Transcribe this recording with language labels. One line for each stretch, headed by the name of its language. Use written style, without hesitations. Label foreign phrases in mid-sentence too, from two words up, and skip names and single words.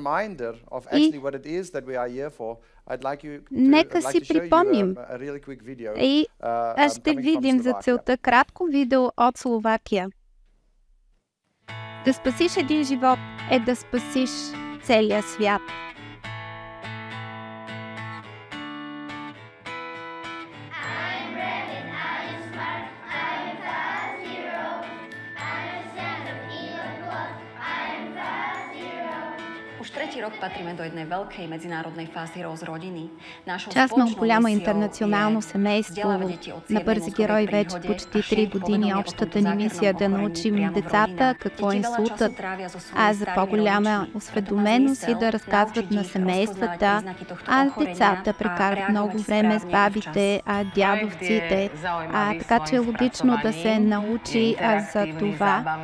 Bulgarian: И нека си припомним. И ще видим за целта кратко видео от Словакия. Да спасиш един живот е да спасиш целия свят.
Slovak: Rok patríme do jednej veľkej medzinárodnej Fast Heroes rodiny.
Bulgarian: Част сме голямо интернационално семейство на бързи герои вече почти 3 години. Общата ни мисия да научим децата какво е инсултът, а за по-голяма осведоменост и да разказват на семействата, а децата прекарат много време с бабите, дядовците, така че е логично да се научи за това.